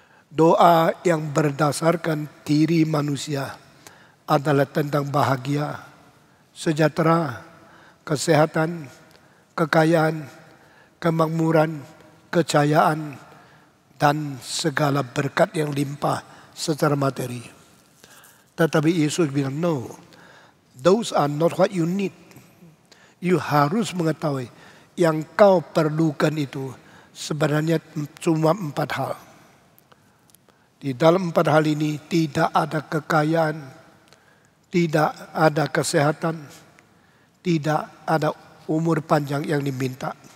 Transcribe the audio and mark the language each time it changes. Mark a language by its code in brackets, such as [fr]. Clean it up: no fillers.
[id] Doa yang berdasarkan diri manusia adalah tentang bahagia, sejahtera, kesehatan, kekayaan, kemakmuran, kejayaan, dan segala berkat yang limpah secara materi. Tetapi Yesus bilang, [en] no, those are not what you need. You [id] harus mengetahui yang kau perlukan itu sebenarnya cuma 4 hal. Di dalam 4 hal ini tidak ada kekayaan, tidak ada kesehatan, tidak ada umur panjang yang diminta.